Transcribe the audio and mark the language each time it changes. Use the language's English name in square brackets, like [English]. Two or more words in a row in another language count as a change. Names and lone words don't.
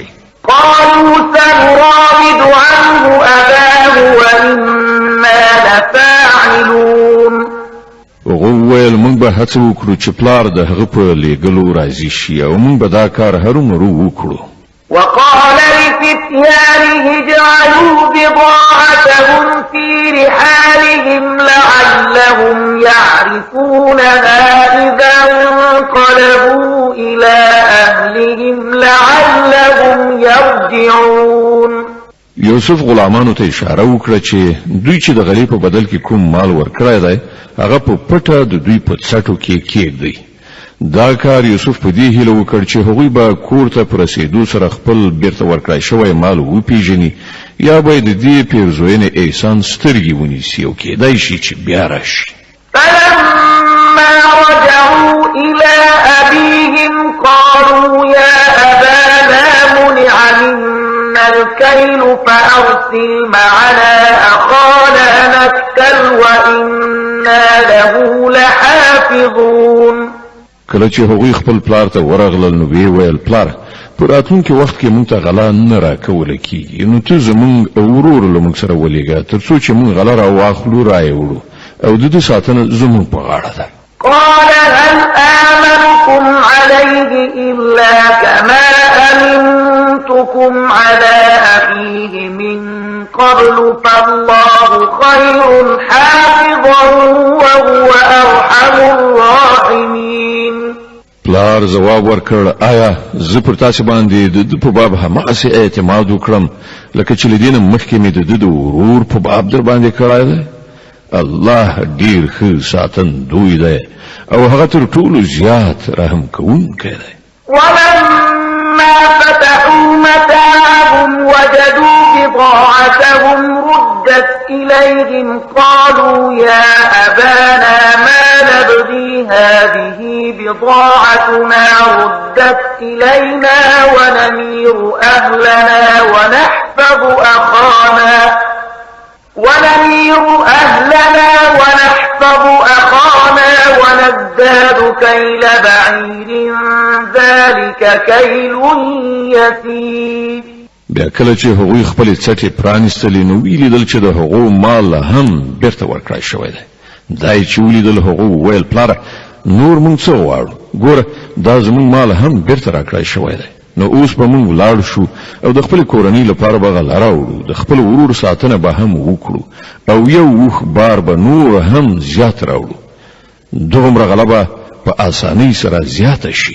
[Arabic] قالوا سنراود عنه أباه وإنا لفاعلون. [Pashto] وویل موږ به هڅه وکړو چې پلار د هغه په لېږلو راضي شي او موږ به دا کار هرومرو وکړو. [Arabic] وقال لفتيانه اجعلوا بضاعتهم في رحالهم لعلهم يعرفونها إذا انقلبوا إلى أهلهم لعلهم يرجعون. [Pashto] یوسف غلامانو ته اشاره وکړه چې دوی چې د غلې په بدل کې کوم مال ورکړی دی هغه په پټه د دوی په څټو کې کېږدي. دا کار یوسف په دې هیله وکړ چې هغوی به کور ته په رسېدو سره خپل بیرته ورکړی شوی مال وپیژني یا به د دې پیرزوینې احسان سترګې ونیسي او کېدای شي چې بیا راشي. [Arabic] فلما رجعوا إلى أبيهم قالوا يا أبانا منع منا الكيل فأرسل معنا أخانا نكتل وإنا له لحافظون. [Pashto] کله چې هغوی خپل پلار ته ورغلل نو وی ویل پلار په راتلونکي وخت کې مونږ ته غلا نه راکوله کیږي نو ته زمونږ ورور له مونږ سره ولېږه تر څو چې مونږ غلا راواخلو رایوړو او د دې ساتنه زمونږ په غاړه ده. [Arabic] قال هل آمنكم عليه إلا كما أمنتكم على أخيه من قبل فالله خير حافظا وهو أرحم الراحمين. [Pashto] پلار جواب ورکړ آیا زه پر تاسو باندې د په باب هماغسې اعتماد وکړم لکه چې لدینه مخکې مې د ورور په باب در باندې کړای دی؟ الله ډیر ښه ساتندوی دی او هغه تر ټولو زیات رحم کوونکی دی. [Arabic] ولما فتحوا متاعهم وجدوا بضاعتهم ردت إليهم قالوا يا أبانا ما نبغي هذه بضاعتنا ردت إلينا ونمير أهلنا ونحفظ أخانا ونزداد كيل بعير ذلك كيل يسير. [Pashto] بیا کله چې هغوی خپل څټې پرانیستلې نو ویلیدل چې د هغو مال هم بیرته ورکړای شوی دی. دای چې ولیدل هغو ویل پلاره نور مونږ څه غواړو ګوره دا زمونږ مال هم بیرته راکړای شوی دی نو اوس به مونږ ولاړ شو او د خپل کورنۍ لپاره به غله راوړو د خپل ورور ساتنه به هم وکړو او یو وخ بار به نور هم زیات راوړو دومره غله به په اسانۍ سره زیاته شي.